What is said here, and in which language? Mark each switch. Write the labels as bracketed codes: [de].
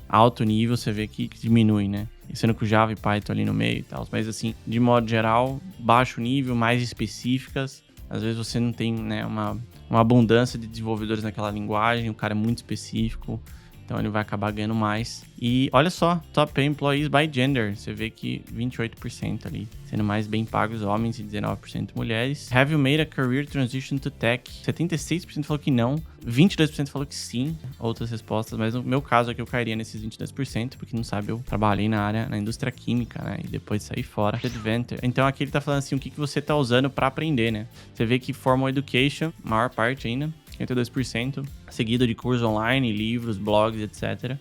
[pt] Alto nível, você vê que diminui, né? Sendo que o Java e Python ali no meio e tal. Mas assim, de modo geral, baixo nível, mais específicas. Às vezes você não tem, né, uma abundância de desenvolvedores naquela linguagem, o cara é muito específico. Então ele vai acabar ganhando mais. E olha só, [en] top pay employees by gender. [pt] Você vê que 28% ali, sendo mais bem pagos homens e 19% mulheres. [en] Have you made a career transition to tech? [pt] 76% falou que não, 22% falou que sim. Outras respostas, mas no meu caso aqui eu cairia nesses 22%, porque não sabe, eu trabalhei na indústria química, né? E depois saí fora. Adventure. Então aqui ele tá falando assim, o que você tá usando pra aprender, né? Você vê que formal education, maior parte ainda, 52%, seguido de cursos online, livros, blogs, etc.